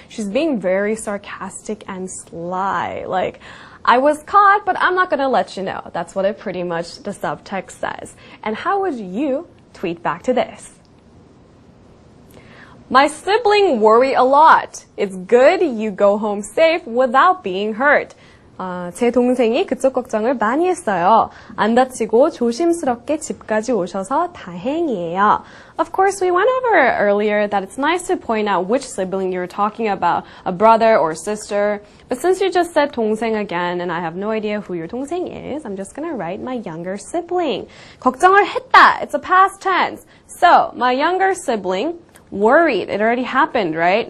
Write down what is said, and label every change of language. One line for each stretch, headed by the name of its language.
English: She's being very sarcastic and sly. Like, I was caught, but I'm not going to let you know. That's what it pretty much the subtext says. And how would you tweet back to this? My sibling worry a lot. It's good you go home safe without being hurt.
Korean: 제 동생이 그쪽 걱정을 많이 했어요. 안 다치고 조심스럽게 집까지 오셔서 다행이에요.
English: Of course, we went over earlier that it's nice to point out which sibling you're talking about, a brother or sister. But since you just said 동생 again, and I have no idea who your 동생 is, I'm just gonna write my younger sibling.
Korean: 걱정을 했다.
English: It's a past tense. So, my younger sibling worried. It already happened, right?